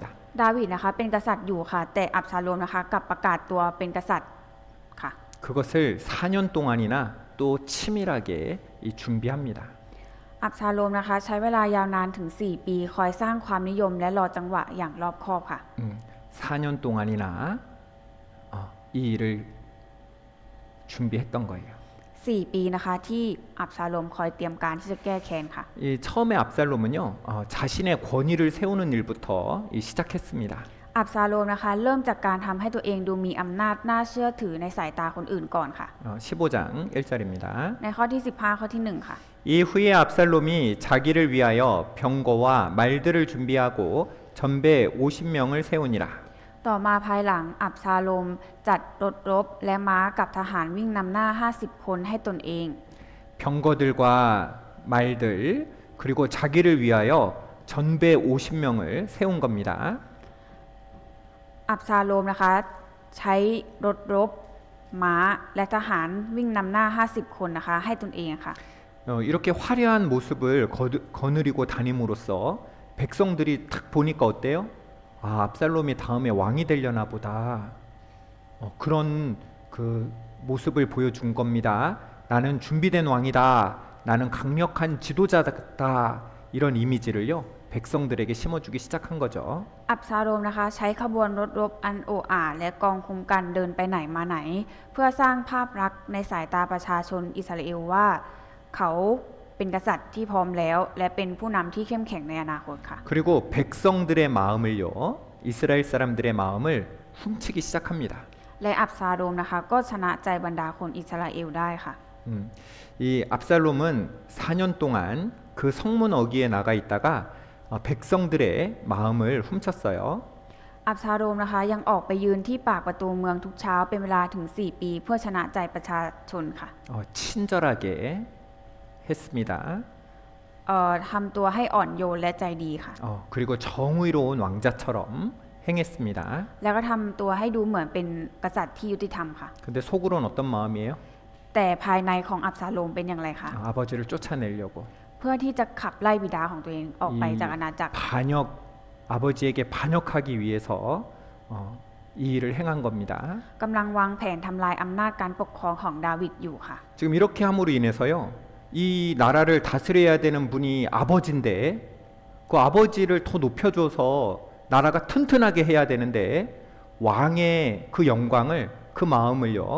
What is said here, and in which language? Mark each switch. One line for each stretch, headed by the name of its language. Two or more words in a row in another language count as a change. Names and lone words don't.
Thai: ดาวิดนะคะเป็นกษัตริย์อยู่ค่ะแต่อับซาโลมนะคะกลับประกาศตัวเป็นกษัตริย์ค่ะ
Korean: 그것을 4년 동안이나 또 치밀하게 준비합니다.
Thai: อับซาโลมนะคะใช้เวลายาวนานถึง4 ปีคอยสร้างความนิยมและรอจังหวะอย่างรอบคอบค่ะ
Korean: 4년 동안이나 이 일을 준비했던 거예요.
Thai: 4 ปีนะคะที่อับซาโลมคอยเตรียมการที่จะแก้แค้นค่ะ
Korean: 처음에 압살롬은요, 자신의 권위를 세우는 일부터 시작했습니다.
Thai: อับซาโลมนะคะเริ่มจากการทำให้ตัวเองดูมีอำนาจน่าเชื่อถือในสายตาคนอื่นก่อนค่ะ
Korean: 15장 1절입니다.
Thai: ในข้อที่15ข้อที่1ค่ะ
Korean: 이후에 압살롬이 자기를 위하여 병거와 말들을 준비하고 전배 50명을 세우니라.
Thai: ต่อมาภายหลังอับซาโลมจัดรถรบและม้ากับทหารวิ่งนำหน้า50 คนให้ตนเอง
Korean: 병거들과 말들 그리고 자기를 위하여 전배 50명을 세운 겁니다.
Thai: อับซาโลมนะคะใช้รถรบม้าและทหารวิ่งนำหน้า50 คนนะคะให้ตนเองค่ะ
Korean: 이렇게 화려한 모습을 거느리고 다님으로써 백성들이 딱 보니까 어때요? 압살롬이 다음에 왕이 되려나 보다. 그런 그 모습을 보여준 겁니다. 나는 준비된 왕이다. 나는 강력한 지도자다. 이런 이미지를요. 백성들에게 심어주기 시작한 거죠.
Thai: อับซาโลมนะคะใช้ขบวนรถรบอันโออาและกองคุมกันเดินไปไหนมาไหน เพื่อสร้างภาพลักษณ์ในสายตาประชาชนอิสราเอลว่าเขาเป็นกษัตริย์ที่พร้อมแล้วและเป็นผู้นำที่เข้มแข็งในอนาคตค่ะ
Korean: 그리고 백성들의 마음을요. 이스라엘 사람들의 마음을 훔치기 시작합니다.
Thai: และอับซาโลมนะคะก็ชนะใจบรรดาคนอิสราเอลได้ค่ะ
Korean: 이 압살롬은 4년 동안 그 성문 어귀에 나가 있다가 백성들의 마음을 훔쳤어요.
Thai: อับซาโลมนะคะยังออกไปยืนที่ปากประตูเมืองทุกเช้าเป็นเวลาถึง4 ปีเพื่อชนะใจประชาชนค่ะ
Korean: 친절하게 했습니다.
Thai: ทำตัวให้อ่อนโยนและใจดีค่ะ
Korean: 그리고 정의로운 왕자처럼 행했습니다.
Thai: แล้วก็ทำตัวให้ดูเหมือนเป็นกษัตริย์ที่ยุติธรรมค่ะ
Korean: 근데 속으로는 어떤 마음이에요?
Thai: แต่ภายในของอับซาโลมเป็นอย่างไรคะ
Korean: 아버지를 쫓아내려고
Thai: เพื่อที่จะขับไล่บิดาของตัวเองออกไปจากอาณาจักร
Korean: 아버지에게 반역하기 위해서 이 일을 행한 겁니다.
Thai: กำลังวางแผนทำลายอำนาจการปกครองของดาวิดอยู่ค่ะ
Korean: 지금 이렇게 함으로 인해서요. 이 나라를 다스려야 되는 분이 아버지인데 그 아버지를 더 높여줘서 나라가 튼튼하게 해야 되는데 왕의 그 영광을 그 마음을요.